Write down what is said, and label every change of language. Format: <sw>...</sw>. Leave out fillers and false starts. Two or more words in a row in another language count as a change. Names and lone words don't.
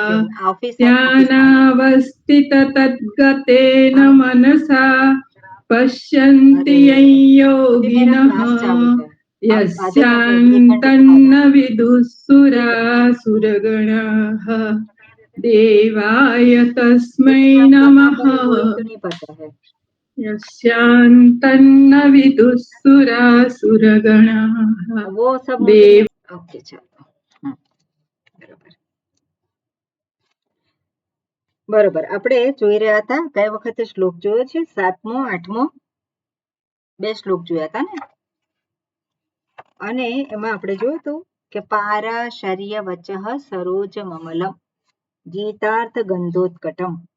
<sa>ध्यानावस्थिततद्गतेन मनसा पश्यन्ति यं योगिनः यस्यान्तन्न विदुःसुरासुरगणाः देवाय तस्मै नमः। यस्यान्तन्न विदुःसुरासुरगणाः देव।</sa> <gu>ओके चलो બરોબર આપણે જોઈ રહ્યા હતા કઈ વખતે શ્લોક જોયો છે 7મો 8મો બે શ્લોક જોયા હતા ને અને એમાં આપણે જોયું હતું કે</gu> <sa>પારાશર્ય વચઃ સરોજ મમલમ ગીતાર્થ ગંધોત્કટમ</sa>